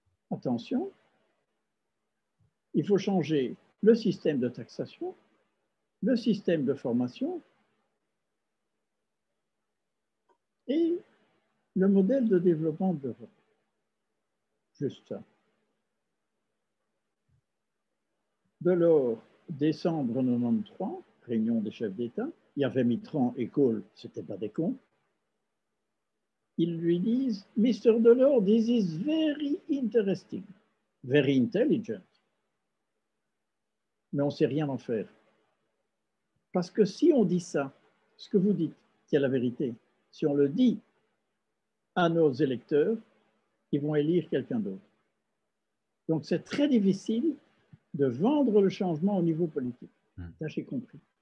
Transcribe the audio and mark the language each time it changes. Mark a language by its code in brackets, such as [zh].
[fr] Attention, il faut changer le système de taxation, le système de formation et le modèle de développement de l'Europe. Juste ça. Delors, décembre 93, réunion des chefs d'État, il y avait Mitterrand et Kohl, ce n'étaient pas des cons. Ils lui disent, [en] Mr. Delors, this is very interesting, very intelligent, [fr] mais on ne sait rien en faire. Parce que si on dit ça, ce que vous dites, qui est la vérité, si on le dit à nos électeurs, ils vont élire quelqu'un d'autre. Donc c'est très difficile de vendre le changement au niveau politique. Ça, j'ai compris.